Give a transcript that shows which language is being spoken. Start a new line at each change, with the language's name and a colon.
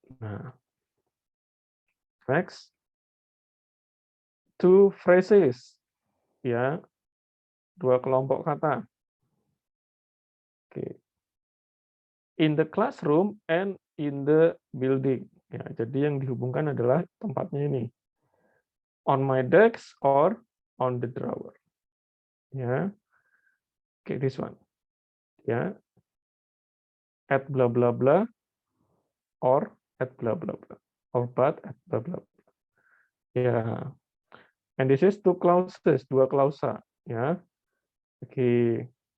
English: Nah, next, two phrases.
Indonesian: Ya, dua kelompok kata. Oke.
English: In the classroom and in the building.
Indonesian: Ya, jadi yang dihubungkan adalah tempatnya ini.
English: On my desk or on the drawer. Ya. Oke, this one. Ya. At blah blah blah or at blah blah blah. Or but at blah blah blah. Ya. And this is two clauses,
Indonesian: dua klausa.
English: Ya. Oke.